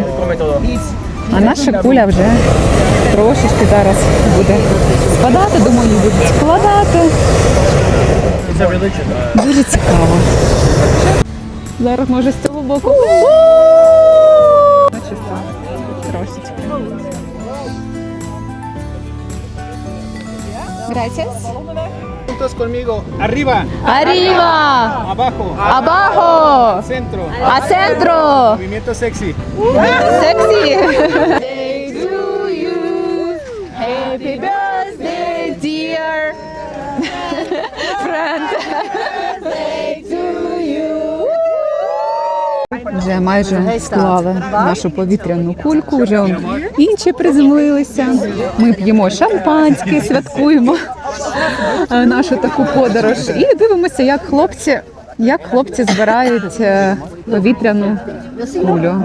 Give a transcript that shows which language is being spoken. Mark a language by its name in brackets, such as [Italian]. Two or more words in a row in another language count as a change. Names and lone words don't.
[Ukrainian] А наша куля вже трошечки зараз буде спадати, думаю, її будуть складати. Дуже цікаво. Зараз може з цього боку. Трошечки. [Spanish] Gracias. Juntos conmigo. Arriba, Arriba, abajo, abajo, centro. a centro. Movimiento sexy. [English] Sexy. To you. Happy birthday, dear friend. To you. [Ukrainian] Вже майже склали нашу повітряну кульку, вже інші приземлилися. Ми п'ємо шампанське, святкуємо нашу таку подорож і дивимося, як хлопці збирають повітряну кулю.